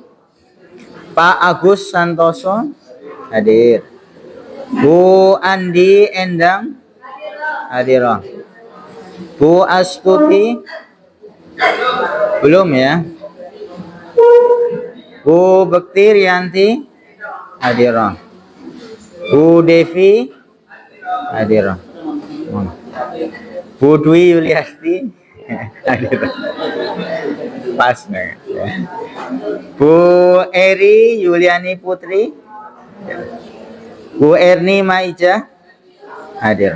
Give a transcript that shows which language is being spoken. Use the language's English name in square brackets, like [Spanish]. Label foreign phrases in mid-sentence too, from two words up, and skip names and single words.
[Indonesian] Pak Agus Santoso hadir. Bu Andi Endang hadir. Bu Astuti belum ya. Bu Bekti Rianti hadir. Bu Devi hadir. Bu Dwi Yuliasti hadir. Pas nih. Bu Eri Yuliani Putri, Bu Erni Maija hadir.